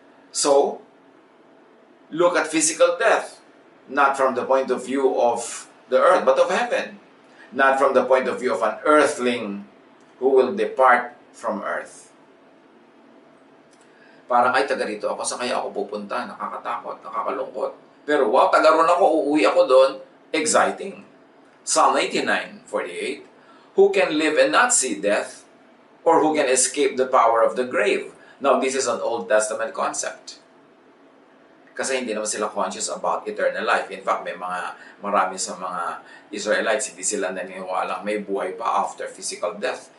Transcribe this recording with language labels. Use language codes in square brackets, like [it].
[en] So, look at physical death, not from the point of view of the earth, but of heaven. Not from the point of view of an earthling who will depart from earth. [tl] Parang ay taga rito ako, sa kaya ako pupunta, nakakatakot, nakakalungkot. Pero wow, taga ron ako, uuwi ako doon, exciting. [en] Psalm 89:48, who can live and not see death, or who can escape the power of the grave? Now, this is an Old Testament concept. [tl] Kasi hindi naman sila [en] conscious about eternal life. [tl] In fact, marami sa mga Israelites, hindi sila naniniwala may buhay pa [en] after physical death.